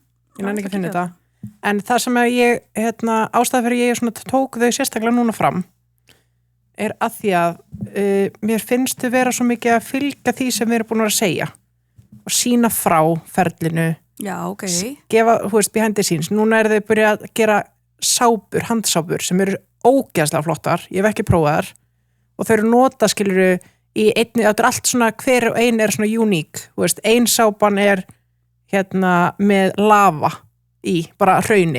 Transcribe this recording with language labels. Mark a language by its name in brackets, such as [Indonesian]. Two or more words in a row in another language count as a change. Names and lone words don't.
[Icelandic] ég man ekki að finna þetta. En það sem að ég, ástæða fyrir ég svona tók þau sérstaklega núna fram er að því að mér finnst þau vera svo mikið að fylgja því sem við erum búin að segja og sína frá ferlinu. Já, ok. Gefa, [English] behind the scenes. [Icelandic] Núna er þau byrjað að gera handsápur sem eru ógeðslega flottar. Ég hef ekki prófað þar og þau eru nota, skiluru, í einni, þetta er allt svona, hver og ein er svona uník. Ein sápan er með lava bara hrauni.